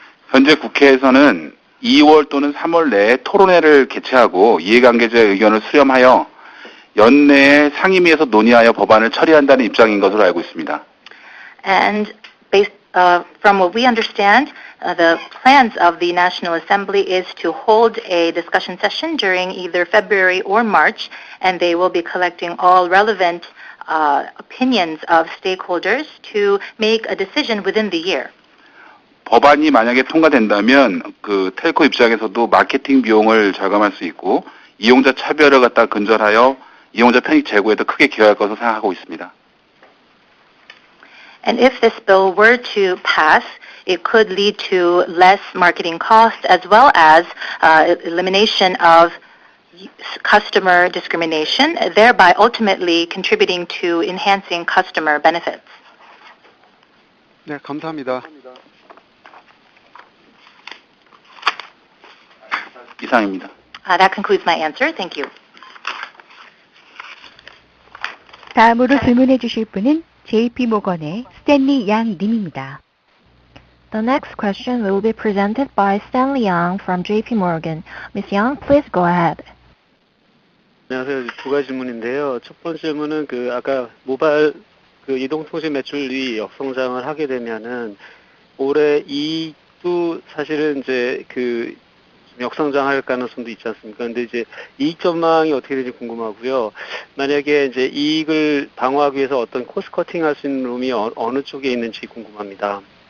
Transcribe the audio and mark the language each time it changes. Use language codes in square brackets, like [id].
[ko] 현재 국회에서는 2월 또는 3월 내에 토론회를 개최하고 이해관계자의 의견을 수렴하여 연내에 상임위에서 논의하여 법안을 처리한다는 입장인 것으로 알고 있습니다. [en] And based from what we understand, the plans of the National Assembly is to hold a discussion session during either February or March, and they will be collecting all relevant opinions of stakeholders to make a decision within the year. [ko] 법안이 만약에 통과된다면 그 텔코 입장에서도 마케팅 비용을 절감할 수 있고 이용자 차별을 갖다 근절하여 이용자 편익 제고에도 크게 기여할 것으로 생각하고 있습니다. [en] And if this bill were to pass, it could lead to less marketing costs as well as elimination of customer discrimination, thereby ultimately contributing to enhancing customer benefits. [ko] 네, 감사합니다. 이상입니다. [en] That concludes my answer. Thank you. [ko] 다음으로 질문해 주실 분은 JP모건의 스탠리 양 님입니다. [en] The next question will be presented by Stanley Yang from JP Morgan. Ms. Yang, please go ahead. [ko] 안녕하세요. 두 가지 질문인데요. 첫 번째 질문은 그 아까 모바일 그 이동통신 매출이 역성장을 하게 되면은 올해 이익도 사실은 이제 그 역성장할 가능성도 있지 않습니까? 근데 이제 이익 전망이 어떻게 되는지 궁금하고요. 만약에 이제 이익을 방어하기 위해서 어떤 코스트 커팅 할 수 있는 룸이 어느 쪽에 있는지 궁금합니다.